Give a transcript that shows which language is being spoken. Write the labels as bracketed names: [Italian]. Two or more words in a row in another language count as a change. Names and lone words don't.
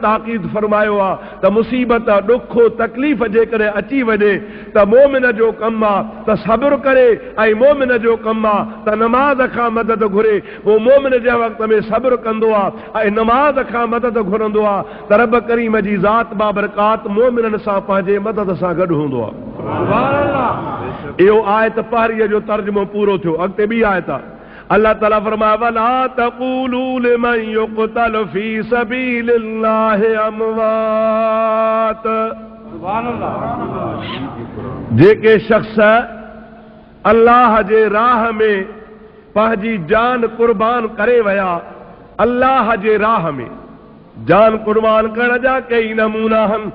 [Sindhi] ताक़ीद फरमायो आहे त मुसीबत ॾुखो तकलीफ़ जे करे अची वञे त मोमिन जो कमु आहे त सब्र करे ऐं मोमिन जो कमु आहे त नमाज़ खां मदद घुरे उहो मोमिन जे वक़्त में सब्र कंदो आहे ऐं नमाज़ खां मदद घुरंदो आहे त रब करीम जी ज़ात बाबरकात मोमिननि सां पंहिंजे मदद सां गॾु हूंदो आहे। इहो आयत पहिरीअ जो तर्जुमो पूरो थियो। अॻिते ॿी आयत आहे अल्लाह ताला फरमाए [Arabic] ولا تقولوا لمن يقتل في سبيل الله أموات [Sindhi] जेके शख्स अल्लाह जे राह में पंहिंजी जान कुर्बान करे विया अल्लाह जे राह में जान कुर्बान करण जा कई नमूना आहिनि